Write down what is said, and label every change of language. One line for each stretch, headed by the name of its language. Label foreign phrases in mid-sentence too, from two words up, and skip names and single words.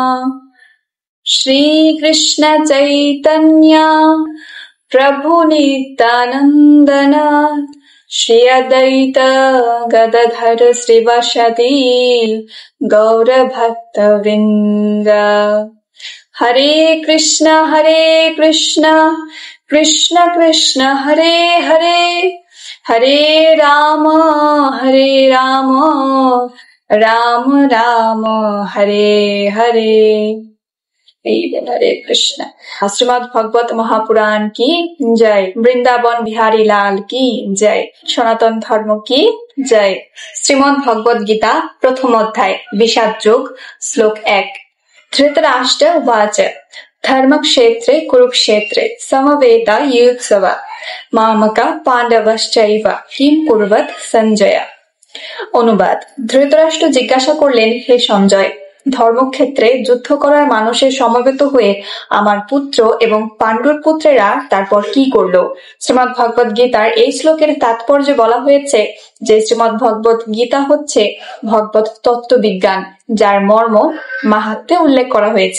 Hindi: श्रीकृष्ण चैतन्य प्रभु नित्यानंदन श्री अद्वैत गदाधर श्रीवासादि गौरभक्तवृन्द।
Sanskrit: हरे कृष्ण कृष्ण कृष्ण हरे हरे, हरे राम राम राम हरे हरे।
Hindi: हरे कृष्ण। श्रीमद् भागवत महापुराण की जय। वृंदावन बिहारी लाल की जय। सनातन धर्म की जय। श्रीमद् भगवद गीता प्रथम अध्याय विषाद योग श्लोक 1।
Sanskrit: धृतराष्ट्र उवाच धर्मक्षेत्रे कुरुक्षेत्रे समवेतायुत्सव मामका पांडवश्चैव किम कुर्वत সঞ্জয়।
Bangla: অনুবাদ। ধৃতরাষ্ট্র জিজ্ঞাসা করলেন, হে সঞ্জয়, ধর্মক্ষেত্রে যুদ্ধ করার মানুষের সমবেত হয়ে আমার পুত্র এবং পাণ্ডুর পুত্রেরা তারপর কি করলো। শ্রীমদ্ ভগবত গীতার এই শ্লোকের তাৎপর্যে বলা হয়েছে যে শ্রীমদ্ ভগবত গীতা হচ্ছে ভগবত তত্ত্ববিজ্ঞান, যার মর্ম মাহাত্ম্যে উল্লেখ করা হয়েছে।